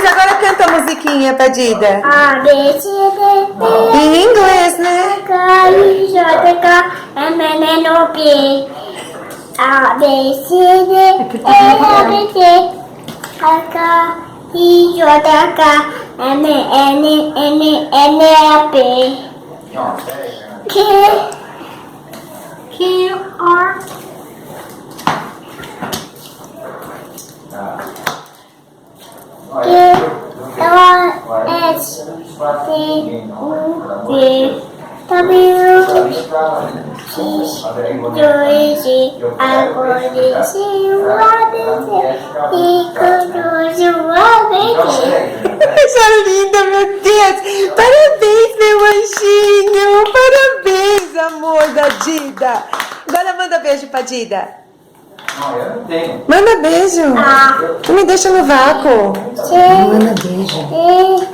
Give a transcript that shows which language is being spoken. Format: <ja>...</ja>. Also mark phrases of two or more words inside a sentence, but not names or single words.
<pt>Agora canta a musiquinha, Padida.</pt> <en>A, B, C, D, E,</en> <pt>Em inglês, né?</pt> <en>K, I, J, K, M, N, O, P. A, B, C, D, E, F, G, K, I, J, K, M, N, O, P. Q, R, S, T, U, V, W, X, Y, Z, A, C, U, A, B, C, D, E, F, G, H, I, J, K, L, M, N, O, P.</en> <pt>Coisa linda, meu Deus. Parabéns, meu anjinho. Parabéns, amor da Dida. Agora manda beijo pra Dida. Eu não tenho. Manda beijo. Não me deixa no vácuo. Manda beijo.</pt>